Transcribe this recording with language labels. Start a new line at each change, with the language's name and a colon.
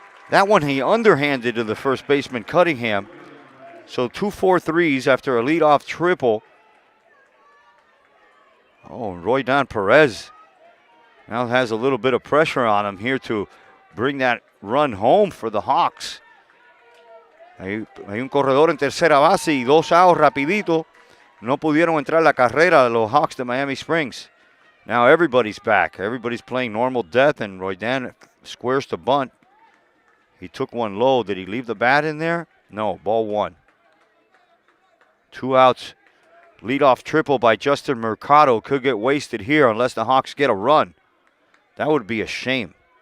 English: That one he underhanded to the first baseman, Cunningham. So 2 4-3s after a leadoff triple. Oh, Roydan Perez now has a little bit of pressure on him here to bring that run home for the Hawks.
Spanish: Hay un corredor en tercera base y 2 outs rapidito. No pudieron entrar la carrera de los Hawks de Miami Springs.
English: Now everybody's back. Everybody's playing normal death, and Roydan squares to bunt. He took one low. Did he leave the bat in there? No, ball one. 2 outs. Leadoff triple by Justin Mercado could get wasted here unless the Hawks get a run. That would be a shame.